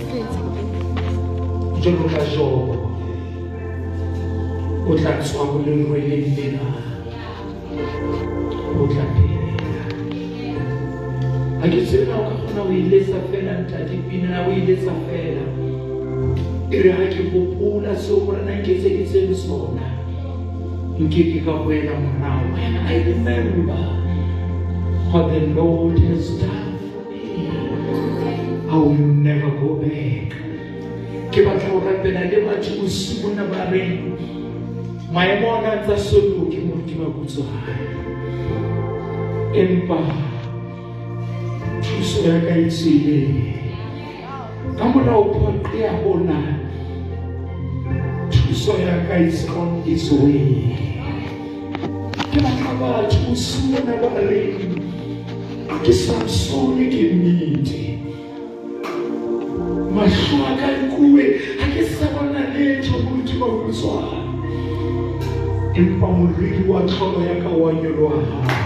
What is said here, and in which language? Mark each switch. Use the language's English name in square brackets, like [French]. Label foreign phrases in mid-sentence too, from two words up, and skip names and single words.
[Southern Sotho] Jwalo ka Job o tla tswa ho lerweleng lena, o tla phela. Ha ke tsebe na o ka kgona ho iletsa fela ntate Pina, na o iletsa fela. E re ha ke hopola seo morena nketseditseng sona, nkeke ka boela morao. [English] When I remember what the Lord has done for me, I will never go back. [Southern Sotho] Ke batla ho rapela le batho bosiu bona ba reng maemo a ntse a soloke mo Bishop Makutsoane, empa thuso ya ka e tsile ka molao phoqe ya bona. Thuso ya ka [English] is on its way. [Southern Sotho] Ke batla batho bosiu bona ba reng ke Samsone ke nnete, mahlo a ka nkuwe ha ke sa bona letho mo Bishop Makutsoane, empa moriri wa tlholo ya ka wa nyoloha.